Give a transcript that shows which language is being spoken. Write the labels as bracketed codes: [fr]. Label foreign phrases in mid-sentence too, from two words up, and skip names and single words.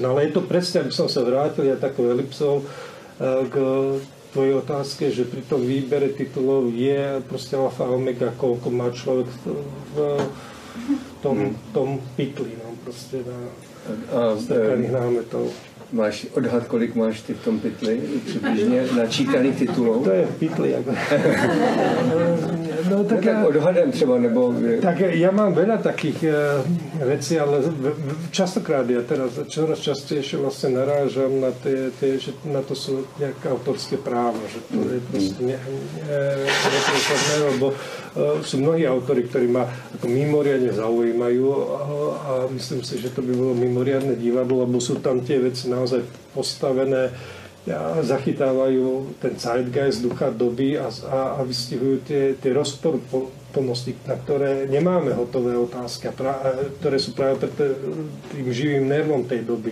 [sk] No ale je to presne, aby som sa vrátil aj takou elipsou k tvojej otázke, že pri tom výbere titulov je proste alfa a omega, koľko má človek v tom pytli, no proste na stakaných námetov. [cs] Máš odhad, kolik máš ty v tom pytli, přibližně načítaných titulů? To je v pytli. Jako. No, tak odhadem třeba, nebo... [sk] Tak ja mám veľa takých vecí, ale častokrát ja teraz čoraz častejšie vlastne narážam na že na to sú nejaké autorské práva, že to je proste nepresadné, lebo sú mnohí autori, ktorí ma ako mimoriadne zaujímajú a myslím si, že to by bolo mimoriadne divadlo, lebo sú tam tie veci naozaj postavené, zachytávajú ten zeitgeist, ducha doby a vystihujú tie rozporplnosti, na ktoré nemáme hotové otázky, ktoré sú práve pre tým živým nervom tej doby.